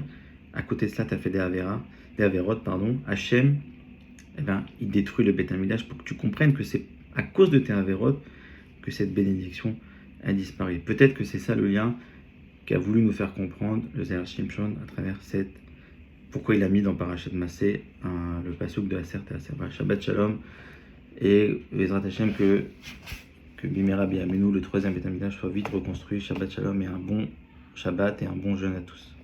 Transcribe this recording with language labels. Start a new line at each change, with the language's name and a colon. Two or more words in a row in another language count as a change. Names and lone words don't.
French: À côté de cela, tu as fait des avérotes, Hachem, eh ben, il détruit le Beth Amikdash pour que tu comprennes que c'est à cause de tes avérotes que cette bénédiction a disparu. Peut-être que c'est ça le lien qu'a voulu nous faire comprendre le Zéher Shimshon à travers cette... Pourquoi il a mis dans Parashat Massé le pasuk de
Hebrew: עשר תעשר. שבת שלום, et בעזרת השם que במהרה בימינו,
French: le troisième Beth Amikdash, soit vite reconstruit.
Hebrew: שבת שלום
French: et un bon Shabbat et un bon jeûne à tous.